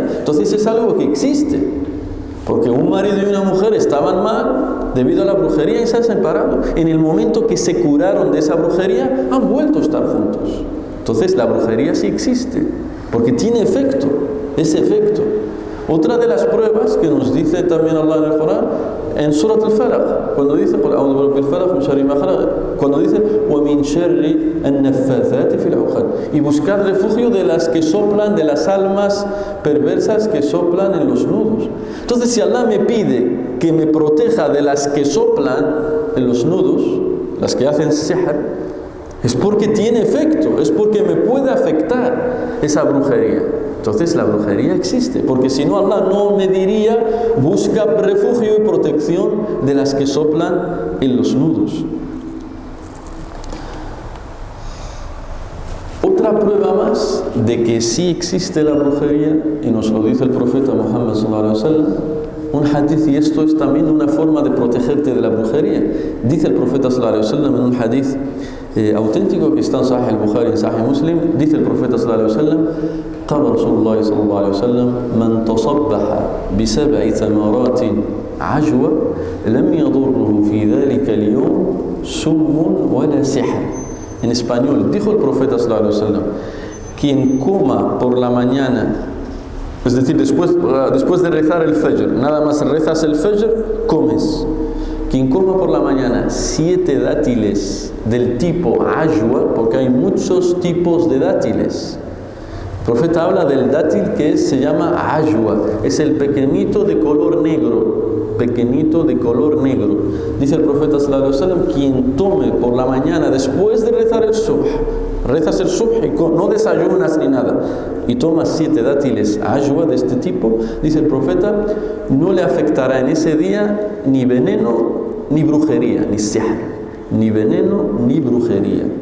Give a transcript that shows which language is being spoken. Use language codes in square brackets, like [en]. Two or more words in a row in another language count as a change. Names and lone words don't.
[es] Entonces es algo que existe. Porque un marido y una mujer estaban mal debido a la brujería y se han separado. En el momento que se curaron de esa brujería, han vuelto a estar juntos. Entonces la brujería sí existe, porque tiene efecto, ese efecto. Otra de las pruebas que nos dice también Allah en el Corán, en Surat al-Falaq, cuando dice [ar] وَمِنْ شَرِّ النَّفَّاثَاتِ فِي الْعُقَدِ, [es] y buscar refugio de las que soplan, de las almas perversas que soplan en los nudos. Entonces, si Allah me pide que me proteja de las que soplan en los nudos, las que hacen sihr, es porque tiene efecto, es porque me puede afectar esa brujería. Entonces la brujería existe, porque si no Allah no me diría, busca refugio y protección de las que soplan en los nudos. Otra prueba más de que sí existe la brujería, y nos lo dice el profeta Muhammad [ar] صلى الله عليه وسلم, [es] un hadith, y esto es también una forma de protegerte de la brujería. Dice el profeta [ar] صلى الله عليه وسلم [es] en un hadith auténtico que está en Sahih al-Bukhari y en Sahih Muslim, dice el profeta [ar] صلى الله عليه وسلم, قال رسول الله صلى الله عليه وسلم من تصبح ب7 ثمرات عجوة لم يضره في ذلك اليوم سم ولا سحر. [es] En español, dijo el profeta [ar] صلى الله عليه وسلم, [es] quien coma por la mañana, es decir, después de rezar el fajr, nada más rezas el fajr, comes. Quien coma por la mañana 7 dátiles del tipo ajwa, porque hay muchos tipos de dátiles. El profeta habla del dátil que se llama ajwa, es el pequeñito de color negro. pequeñito de color negro. Dice el profeta [ar] صلى الله عليه وسلم, [es] quien tome por la mañana después de rezar el subh, rezas el subh y no desayunas ni nada, y tomas 7 dátiles ajwa de este tipo, dice el profeta, no le afectará en ese día ni veneno ni brujería, ni sihr, ni veneno ni brujería.